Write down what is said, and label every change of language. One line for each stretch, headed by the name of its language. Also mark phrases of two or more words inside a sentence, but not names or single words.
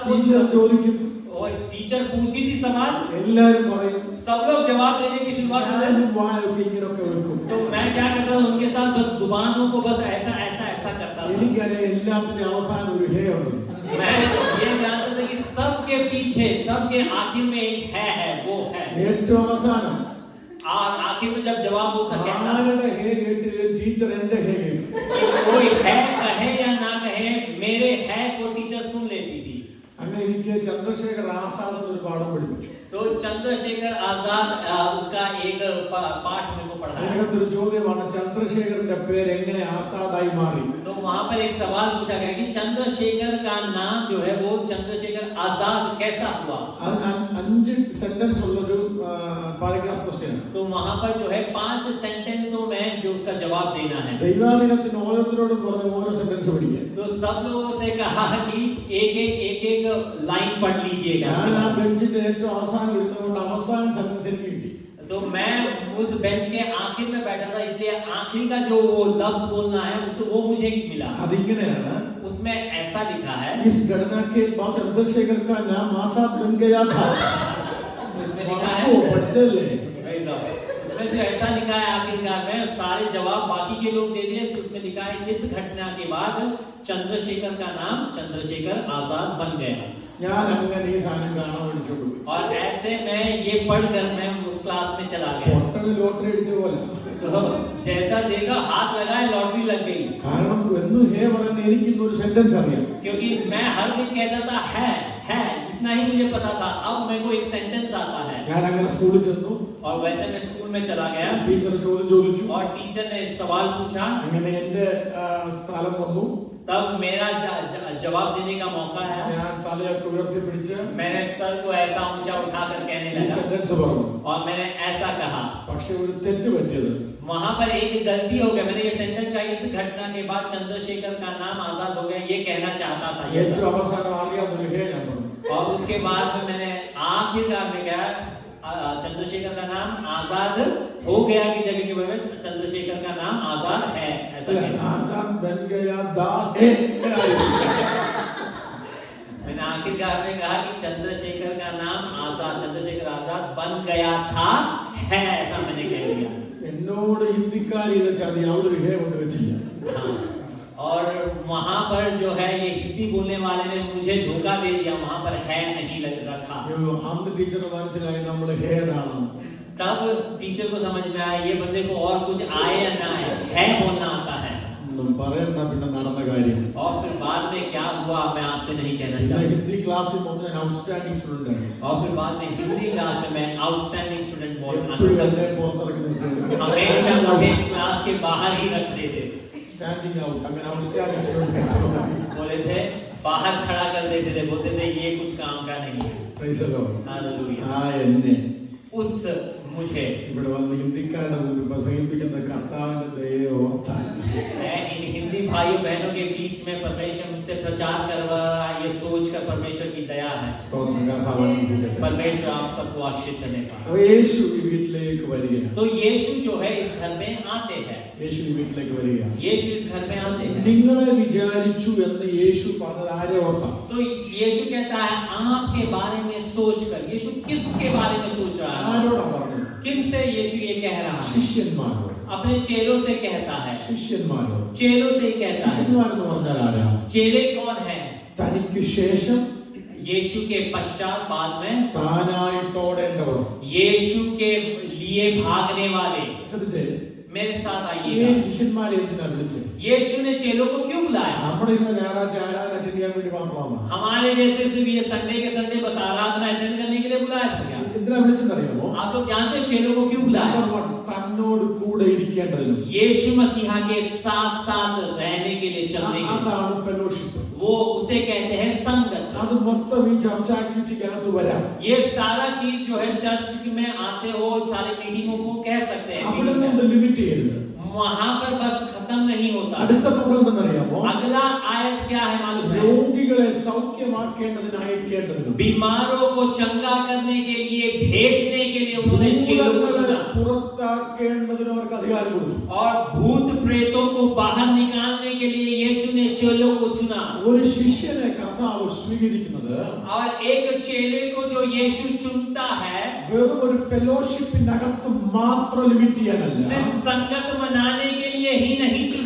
Malayalam: ടീച്ചർ ചോദിക്കും,
Hindi: और टीचर पूछती थी सवाल,
Malayalam: എല്ലാരും പറയും.
Hindi: सब लोग जवाब देने की शुरुआत कर
Malayalam: ഞാനും വായൊക്കെ ഇങ്ങനെയൊക്കെ വെക്കും.
Hindi: तो मैं क्या करता था उनके साथ, बस जुबानों को बस ऐसा ऐसा ऐसा करता था।
Malayalam: എനിക്കറിയാം എല്ലാത്തിനും അവസാനം ഒരു ഹേ ഉണ്ട്.
Hindi: मैं ये जानता था कि सबके पीछे, सबके आखिर में एक है, वो है।
Malayalam: ഏറ്റവും അവസാനം
Hindi: और आखिर में जब जवाब होता कहता
Malayalam: ആരുടെ ഹേ കേട്ടില്ല, ടീച്ചർ എന്റെ ഹേ കേട്ടു.
Hindi: कि कोई है कहे या ना कहे, मेरे है को टीचर सुन लेती थी।
Malayalam: അങ്ങനെ എനിക്ക് ചന്ദ്രശേഖർ ആസാദ് എന്നൊരു പാഠം പഠിപ്പിച്ചു.
Hindi: तो चंद्रशेखर आजाद उसका एक पाठ मेरे को पढ़ाया।
Malayalam: അതിനകത്തൊരു ചോദ്യമാണ്, ചന്ദ്രശേഖരന്റെ പേര് എങ്ങനെ ആസാദായി മാറി?
Hindi: तो वहां पर एक सवाल पूछा गया कि चंद्रशेखर का नाम जो है वो चंद्रशेखर आजाद कैसा हुआ।
Malayalam: 5 സെന്റൻസ് ഉള്ളൊരു
English: paragraph question.
Hindi: तो वहां पर जो है 5 सेंटेंसों में जो उसका जवाब देना है।
Malayalam: ദൈവാധീനത്തിന് ഓരോരുത്തരോടും പറഞ്ഞ് ഓരോ സെന്റൻസ് പഠിക്കുക.
Hindi: तो सब लोगों से कहा कि एक लाइन पढ़ लीजिएगा।
Malayalam: ഞാൻ ആ ബെഞ്ചിന്റെ ഏറ്റവും അവസാനം ഇരുന്നുകൊണ്ട് അവസാന സെന്റൻസ് എനിക്ക് കിട്ടി.
Hindi: तो मैं उस बेंच के आखिर में बैठा था, इसलिए आखिरी का जो वो लफ्ज बोलना है वो मुझे मिला।
Malayalam: അതിങ്ങനെയാണ്.
Hindi: उसमें ऐसा लिखा है, इस घटना के बाद चंद्रशेखर का नाम आजाद बन गया था. उसमें लिखा है, उसमें से ऐसा लिखा है आखिरकार में सारे जवाब बाकी के लोग दे दिए। उसमें लिखा है इस घटना के बाद चंद्रशेखर का नाम चंद्रशेखर आजाद बन गया।
Malayalam: ഞാൻ അങ്ങനെ ഈ സാധനം കാണാൻ വിളിച്ചോണ്ട് പോയി.
Hindi: और ऐसे में ये पढ़कर मैं उस क्लास में चला गया।
Malayalam: പൊട്ടന് ലോട്ടറി അടിച്ച പോലെ.
Hindi: तो जैसा देखा हाथ लगाए लॉटरी लग गई।
Malayalam: കാരണം എന്നും ഹേ പറയുന്ന എനിക്ക് ഇന്നൊരു സെന്റൻസ് അറിയാം.
Hindi: क्योंकि मैं हर दिन कहता था है इतना ही मुझे पता था। अब मेरे को एक सेंटेंस आता है।
Malayalam: ഞാൻ അങ്ങനെ സ്കൂളിൽ ചെന്നു.
Hindi: और वैसे मैं स्कूल में चला गया।
Malayalam: ടീച്ചർ ചോദ്യം ചോദിച്ചു.
Hindi: और टीचर ने सवाल पूछा।
Malayalam: അങ്ങനെ എന്റെ സ്ഥലം വന്നു.
Hindi: तब मेरा जवाब देने का मौका है।
Malayalam: ഞാൻ തലയൊക്കെ ഉയർത്തി പിടിച്ച്
Hindi: मैंने सर को ऐसा ऊंचा उठाकर कहने
Malayalam: ഈ
Hindi: लगा
Malayalam: സെന്റൻസ് പറഞ്ഞു.
Hindi: और मैंने ऐसा कहा।
Malayalam: പക്ഷെ ഒരു തെറ്റ് പറ്റിയത്.
Hindi: वहां पर एक गलती हो गई। मैंने ये सेंटेंस का इस घटना के बाद चंद्रशेखर का नाम आजाद हो गया ये कहना चाहता था। ये
Malayalam: ഏറ്റവും അവസാനം അറിയാവുന്ന ഹേ ഞാൻ പറഞ്ഞു.
Hindi: और उसके बाद में मैंने आखिरकार में कहा चंद्रशेखर का नाम आजाद हो गया की जगह के बजाय चंद्रशेखर का नाम आजाद है ऐसा कहना। आजाद बन गया दा है. मैंने आखिरकार में कहा कि चंद्रशेखर का नाम चंद्रशेखर आजाद बन गया था है ऐसा मैंने कह दिया।
Malayalam: എന്നോട് ഹിന്ദിക്കാരിയുടെ ചതി അവിടെ ഒരു ഹേ കൊണ്ട് വെച്ചില്ല.
Hindi: हाँ, और वहां पर जो है ये हिंदी बोलने वाले ने मुझे धोखा दे दिया। वहां पर है नहीं लग रखा।
Malayalam: അന്ന് ടീച്ചറിന് മനസ്സിലായി നമ്മൾ ഹേ ആണ്.
Hindi: तब टीचर को समझ में आया ये बंदे को और कुछ आए या ना आए है बोलना आता है।
Malayalam: പറയണ്ട പിന്നെ നടന്ന കാര്യം.
Hindi: और फिर बाद में क्या हुआ मैं आपसे नहीं कहना चाहता।
Malayalam: ഹിന്ദി ക്ലാസ്സിൽ മൊത്തം
English: outstanding student
Malayalam: ആണ്.
Hindi: और फिर बाद में हिंदी क्लास में मैं
English: outstanding student
Malayalam: എപ്പോഴും
Hindi: बोलता
Malayalam: എന്നെ പുറത്തിറക്കി നിർത്തുന്നത്.
Hindi: हमेशा मुझे क्लास के बाहर ही रख देते।
English: standing out
Malayalam: അങ്ങനെ
English: outstanding student
Hindi: बोले थे बाहर खड़ा कर देते थे, बोलते थे ये कुछ काम का नहीं है।
English: Praise the Lord.
Hindi: हालेलुया।
Malayalam: ആ എന്നെ
Hindi: उस मुझे
Malayalam: ഇവിടെ വന്ന് ഹിന്ദിക്കാരുടെ മുമ്പിൽ പ്രസംഗിപ്പിക്കുന്ന കർത്താവിന്റെ ദയയെ ഓർത്താൽ
Hindi: मैं इन हिंदी भाइयों बहनों के बीच में परमेश्वर मुझसे प्रचार करवा रहा है ये सोच कर परमेश्वर की दया है।
Malayalam: സ്തോത്രം. കർത്താവ് അനുഗ്രഹിക്കട്ടെ.
Hindi: परमेश्वर आप सबको आशीष करने पाए।
Malayalam: അപ്പോൾ യേശു ഈ വീട്ടിലേക്ക് വരികയാണ്.
Hindi: तो यीशु जो है इस घर में आते हैं।
Malayalam: യേശു ഈ വീട്ടിലേക്ക് വരികയാണ്.
Hindi: यीशु इस घर में आते हैं।
Malayalam: നിങ്ങളെ വിചാരിച്ചു എന്ന് യേശു പറഞ്ഞത് ആരെ ഓർത്താ?
Hindi: तो यीशु कहता है आपके बारे में सोचकर। यीशु किसके बारे में सोच रहा है?
Malayalam: ആരോടാ പറഞ്ഞത്?
Hindi: किनसे यीशु ये कह रहा है?
Malayalam: ശിഷ്യന്മാരോട്.
Hindi: अपने चेलों से कहता है।
Malayalam: ശിഷ്യന്മാരോട്.
Hindi: चेलों से ही कहता है।
Malayalam: ശിഷ്യന്മാരെന്ന് പറഞ്ഞാൽ ആരാ?
Hindi: चेले कौन है?
Malayalam: തനിക്ക് ശേഷം
Hindi: यीशु के पश्चात बाद में
Malayalam: താനായിട്ടോടേണ്ടവർ.
Hindi: यीशु के लिए भागने वाले।
Malayalam: ശ്രദ്ധിച്ചേ.
Hindi: मेरे साथ
Malayalam: ഈ
Hindi: आइएगा।
Malayalam: ശിഷ്യന്മാരെ എന്തിനാ വിളിച്ചത്?
Hindi: यीशु ने चेलों को क्यों बुलाया?
Malayalam: നമ്മുടെ ഇന്ന് ഞായറാഴ്ച ആരാധന അറ്റൻഡ് ചെയ്യാൻ വേണ്ടി മാത്രമാണ്.
Hindi: हमारे जैसे सिर्फ ये संडे के संडे बस आराधना अटेंड करने के लिए बुलाया था क्या?
Malayalam: എന്തിനാ വിളിച്ചെന്നറിയാമോ?
Hindi: आप लोग जानते हैं चेलों को क्यों बुलाया?
Malayalam: നമ്പർ 1 തന്നോട് കൂടെ ഇരിക്കേണ്ടതിനും.
Hindi: यीशु मसीहा के साथ साथ रहने के लिए चलने के लिए।
Malayalam: അതാണ് ഫെലോഷിപ്പ്.
Hindi: वो उसे कहते हैं संगत।
Malayalam: അത് മൊത്തം ഈ
English: church activityക്കകത്ത്
Malayalam: വരാം.
Hindi: ये सारा चीज जो है चर्च में आते हो सारे मीटिंगों को कह सकते हैं।
Malayalam: അവിടെ കൊണ്ട് ലിമിറ്റ് ചെയ്യരുത്.
Hindi: वहां पर बस खत्म नहीं होता।
Malayalam: അടുത്ത പദം എന്തെന്നറിയാമോ?
Hindi: अगला आयत क्या है मालूम है?
Malayalam: രോഗികളെ സൗഖ്യമാക്കേണ്ടതിനായിരിക്കേണ്ടതിനും.
Hindi: बीमारों को चंगा करने के लिए भेजने के लिए उन्होंने चेलों को
Malayalam: ഭൂതങ്ങളെ
Hindi: चुना।
Malayalam: പുറത്താക്കേണ്ടതിനും അവർക്ക് അധികാരം കൊടുത്തു.
Hindi: और भूत प्रेतों को बाहर निकालने के लिए यीशु ने चेलों को चुना।
Malayalam: ഒരു ശിഷ്യനെ കർത്താവ് സ്വീകരിക്കുന്നത്
Hindi: और एक चेले को जो यीशु चुनता है
Malayalam: വെറും ഒരു ഫെലോഷിപ്പിനകത്ത് മാത്രം ലിമിറ്റ് ചെയ്യാനല്ല.
Hindi: सिर्फ संगत मनाने के लिए ही नहीं चुना।